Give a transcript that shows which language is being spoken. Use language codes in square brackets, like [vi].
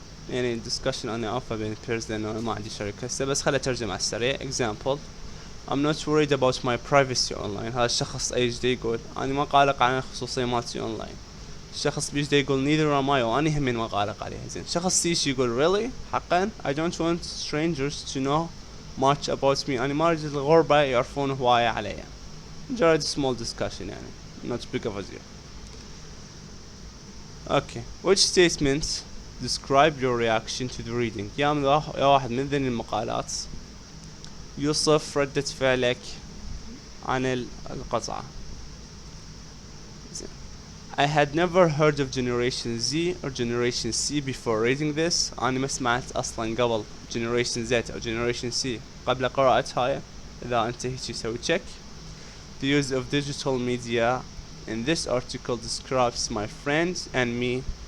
[ar] يعني discussion أنا أوفى بين pairs لأنه أنا ما عندي شركة هسه، بس خلي أترجم على السريع. [en] Example: I'm not worried about my privacy online. [ar] هذا الشخص يجي يقول أنا ما قلق عن الخصوصية مالتي أونلاين. الشخص بيجي يقول [en] neither am I، [ar] وأنا همين ما قلق عليها. زين، شخص يجي يقول [en] really حقا I don't want strangers to know much about me. [ar] أنا ما أريد الغربة يعرفون هواية عليا. [en] مجرد small discussion يعني not big of a deal. Okay, which statements describe your reaction to the reading؟ [ar] يا واحد من ذني المقالات يوصف ردة فعلك عن القطعة. [en] I had never heard of Generation Z or Generation C before reading this. [ar] أنا ما سمعت أصلا قبل Generation Z أو Generation C قبل قراءة هاي. إذا أنت هيك سوي check. [en] The use of digital media in this article describes my friends and me.